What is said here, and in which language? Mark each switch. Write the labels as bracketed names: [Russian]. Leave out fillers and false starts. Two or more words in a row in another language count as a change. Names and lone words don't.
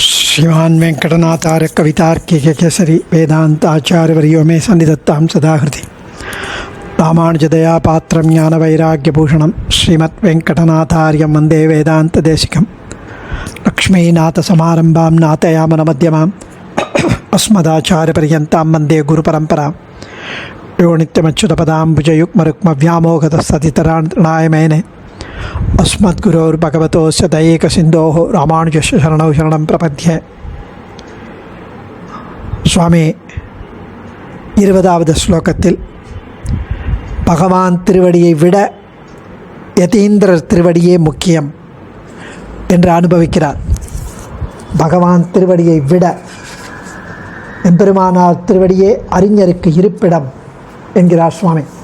[Sanskrit] श्रीमान वेंकटनाथार्य कवितार्किक केसरी वेदांत आचार्यवर्यो मे सन्निधत्तां सदाहृति रामानुजदया पात्रं ज्ञानवैराग्यभूषणं श्रीमद्वेंकटनाथार्यं वन्दे वेदान्तदेशिकं लक्ष्मीनाथसमारम्भां नाथयामनमध्यमाम् अस्मदाचार्यपर्यन्तां वन्दे गुरुपरम्परां यो नित्यमच्युतपदाम्बुजयुग्मरुक्मव्यामोहतस्तदितराणाय मेने अस्मद्गुरोर्भगवतोस्य दयैकसिन्धोः रामानुजस्य शरणौ शरणं प्रपद्ये. [Tamil] சுவாமி 20வது ஸ்லோகத்தில் பகவான் திருவடியை விட யதீந்திரர் திருவடியே முக்கியம் என்று அனுபவிக்கிறார். பகவான் திருவடியை விட எம்பெருமானார் திருவடியே அறிஞருக்கு இருப்பிடம் என்கிறார் சுவாமி.